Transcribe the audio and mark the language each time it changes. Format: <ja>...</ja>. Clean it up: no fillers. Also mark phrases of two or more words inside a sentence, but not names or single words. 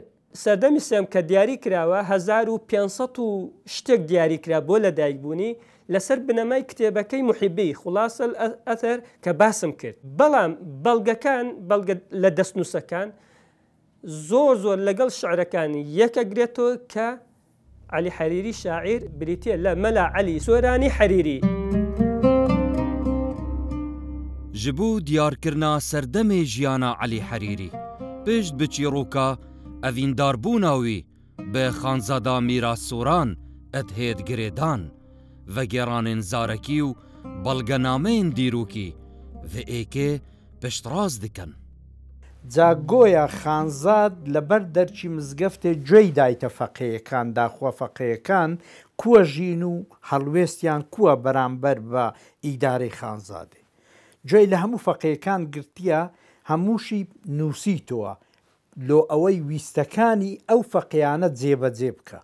<ckb>سەردەمی سێم کە دیاری کراوە 1500 و شتێک دیاری کرا بۆ لە دایکبوونی لەسەر بنەمای کتێبەکەی محیبی خوڵاسە ئەثەر کە باسم کرد بەڵام بەڵگەکان بەڵگە لە دەستنووسەکان زۆر لەگەڵ شعرەکانی یەکەگرێتەوە کە علی حەریری شاعیر بریتە لە مەلا علی سۆرانی حەریری.</ckb> <ku>ji bo diyarkirina serdemê jiyana Elî Herîrî pişt bi çîroka evîndarbûna wî bi xanzada mîrassoran edhêd girêdan vegeranên zarekî û belgenameyên dîrokî vê êkê piştras dikin.</ku> <ckb>جاگۆیە خانزاد لەبەر دەرچی مزگەفتێ گوێی دایتە فەقەیەکان داخوا فەقەیەکان کووە ژین و هەڵوێستیان کووە بەرامبەر بە ئیدارەی خانزادێ. گوێی لە هەموو فەقەیەکان گرتیە هەمووشی نووسیتەوە لۆ ئەوەی ویستەکانی ئەو فەقیانە جێبەجێ بکە.</ckb>